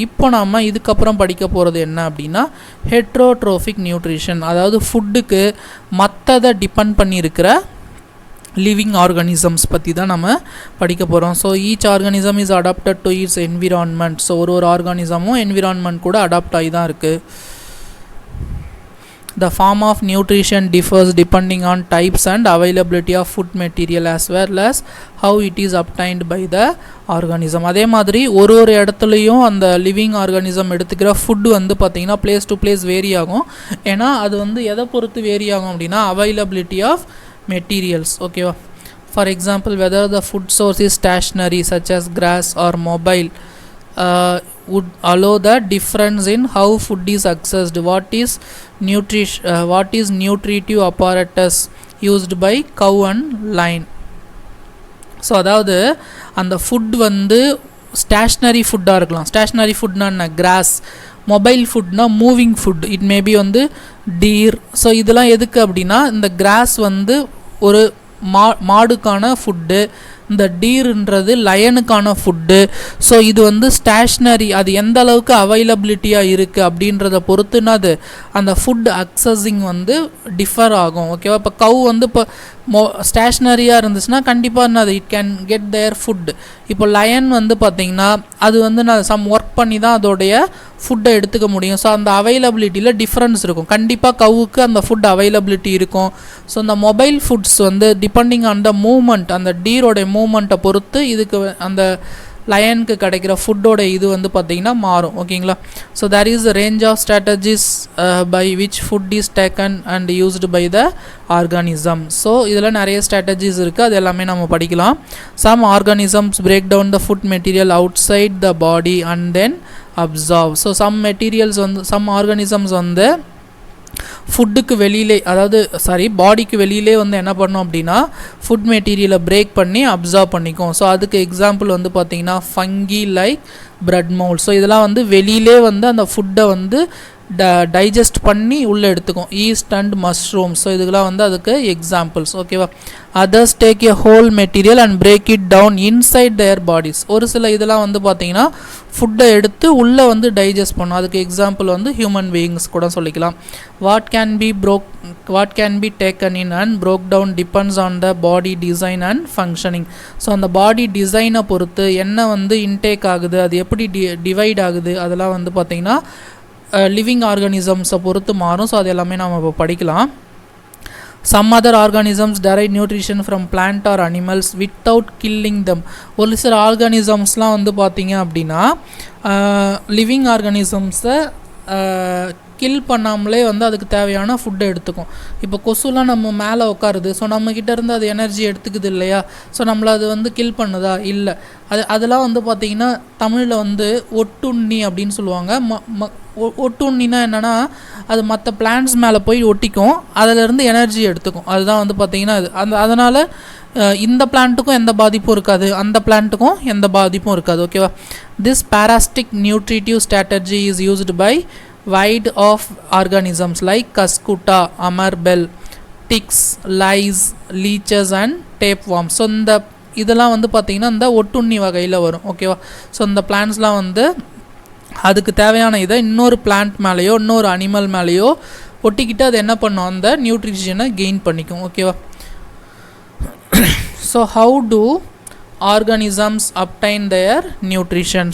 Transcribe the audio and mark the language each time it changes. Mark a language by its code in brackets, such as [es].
[ta] இப்போ நம்ம இதுக்கப்புறம் படிக்க போகிறது என்ன அப்படின்னா ஹெட்ரோட்ரோஃபிக் நியூட்ரிஷன், அதாவது ஃபுட்டுக்கு மற்றதை டிபெண்ட் பண்ணியிருக்கிற [en] living organisms [ta] பற்றி தான் நம்ம படிக்க போகிறோம். [en] So each organism is adapted to its environment. [ta] So ஒரு ஆர்கானிசமும் என்விரான்மெண்ட் கூட அடாப்ட் ஆகி தான் இருக்குது. [en] The form of nutrition differs depending on types and availability of food material as well as how it is obtained by the organism. [ta] அதே மாதிரி ஒரு இடத்துலையும் அந்த லிவிங் ஆர்கானிசம் எடுத்துக்கிற ஃபுட் வந்து பார்த்திங்கன்னா பிளேஸ் டு பிளேஸ் வேரி ஆகும். ஏன்னா அது வந்து எதை பொறுத்து வேரி ஆகும் அப்படின்னா அவைலபிலிட்டி ஆஃப் மெட்டீரியல்ஸ். ஓகேவா? [en] For example whether the food source is stationary such as grass or mobile would allow the difference in how food is accessed. What is nutritive apparatus used by cow and lion. [ta] So அதாவது அந்த food வந்து stationery ஃபுட்டாக இருக்கலாம். Stationery ஃபுட்னா என்ன? Cross. Mobile ஃபுட்னா moving food. [en] it maybe [ta] வந்து [en] Deer. [ta] So இதெல்லாம் எதுக்கு அப்படின்னா இந்த கிராஸ் வந்து ஒரு மாடுக்கான ஃபுட்டு, இந்த டீருன்றது லயனுக்கான ஃபுட்டு. ஸோ இது வந்து ஸ்டேஷ்னரி. அது எந்த அளவுக்கு அவைலபிலிட்டியாக இருக்குது அப்படின்றத பொறுத்துன்னா அது அந்த ஃபுட் அக்சஸிங் வந்து டிஃபர் ஆகும். ஓகேவா? இப்போ கவ் வந்து இப்போ ஸ்டேஷ்னரியாக இருந்துச்சுன்னா கண்டிப்பாக என்னது [en] It can get their food. [ta] இப்போ லயன் வந்து பார்த்திங்கன்னா அது வந்து நான் சம் ஒர்க் பண்ணி தான் அதோடைய ஃபுட்டை எடுத்துக்க முடியும். ஸோ அந்த அவைலபிலிட்டியில் டிஃப்ரென்ஸ் இருக்கும். கண்டிப்பாக கவுக்கு அந்த ஃபுட் அவைலபிலிட்டி இருக்கும். ஸோ இந்த மொபைல் ஃபுட்ஸ் வந்து [en] depending on the moment, [ta] அந்த டீரோடைய மூமெண்ட்டை பொறுத்து இதுக்கு அந்த லயனுக்கு கிடைக்கிற ஃபுட்டோட இது வந்து பார்த்திங்கன்னா மாறும். ஓகேங்களா? [en] So there is a range of strategies by which food is taken and used by the organism. [ta] So இதில் நிறைய ஸ்ட்ராட்டஜிஸ் இருக்குது. அது எல்லாமே நம்ம படிக்கலாம். [en] Some organisms break down the food material outside the body and then absorb. [ta] So some organisms வந்து ஃபுட்டுக்கு வெளியிலே, அதாவது பாடிக்கு வெளியிலே வந்து என்ன பண்ணோம் அப்படின்னா ஃபுட் மெட்டீரியலை பிரேக் பண்ணி அப்சார்ப் பண்ணிக்கும். ஸோ அதுக்கு எக்ஸாம்பிள் வந்து பார்த்திங்கன்னா funky like bread mould. So இதெல்லாம் வந்து வெளியிலே வந்து அந்த ஃபுட்டை வந்து டைஜஸ்ட் பண்ணி உள்ளே எடுத்துக்கும். East and mushroom. ஸோ இதுக்கெல்லாம் வந்து அதுக்கு எக்ஸாம்பிள்ஸ். ஓகேவா? [en] Others take a whole material and break it down inside their bodies. [ta] ஒரு சில இதெல்லாம் வந்து பார்த்திங்கன்னா ஃபுட்டை எடுத்து உள்ளே வந்து டைஜஸ்ட் பண்ணும். அதுக்கு எக்ஸாம்பிள் வந்து ஹியூமன் பீயிங்ஸ் கூட சொல்லிக்கலாம். [en] What can be taken in and broke down depends on the body design and functioning. [ta] So அந்த பாடி டிசைனை பொறுத்து என்ன வந்து இன்டேக் ஆகுது, அது எப்படி டிவைட் ஆகுது, அதெல்லாம் வந்து பார்த்திங்கன்னா லிவிங் ஆர்கானிசம்ஸை பொறுத்து மாறும். ஸோ அது எல்லாமே நம்ம இப்போ படிக்கலாம். [en] Some other organisms derive nutrition from plant or animals without killing them. [ta] ஒரு சில ஆர்கானிசம்ஸ்லாம் வந்து பார்த்திங்க அப்படின்னா லிவிங் ஆர்கானிசம்ஸை கில் பண்ணாமலே வந்து அதுக்கு தேவையான ஃபுட்டை எடுத்துக்கும். இப்போ கொசுலாம் நம்ம மேலே உட்காருது. ஸோ நம்மக்கிட்ட இருந்து அது எனர்ஜி எடுத்துக்குது இல்லையா? ஸோ நம்மளை அது வந்து கில் பண்ணுதா? இல்லை. அதெல்லாம் வந்து பார்த்திங்கன்னா தமிழில் வந்து ஒட்டுண்ணி அப்படின்னு சொல்லுவாங்க. ஒட்டுண்ணினா என்னென்னா அது மற்ற பிளான்ட்ஸ் மேலே போய் ஒட்டிக்கும், அதிலேருந்து எனர்ஜி எடுத்துக்கும். அதுதான் வந்து பார்த்திங்கன்னா அது அதனால் இந்த பிளான்ட்டுக்கும் எந்த பாதிப்பும் இருக்காது, அந்த பிளான்ட்டுக்கும் எந்த பாதிப்பும் இருக்காது. ஓகேவா? [en] This parasitic nutritive strategy is used by wide of organisms like cuscuta, amerbel, ticks, lice, leeches and tapeworms. [ta] So இந்த இதெல்லாம் வந்து பார்த்திங்கன்னா இந்த ஒட்டுண்ணி வகையில் வரும். ஓகேவா? ஸோ இந்த பிளான்ட்ஸ்லாம் வந்து அதுக்கு தேவையான இதை இன்னொரு பிளான்ட் மேலேயோ இன்னொரு அனிமல் மேலேயோ ஒட்டிக்கிட்டு அது என்ன பண்ணும், அந்த நியூட்ரிஷனை கெயின் பண்ணிக்கும். ஓகேவா? [en] So how do organisms obtain their nutrition.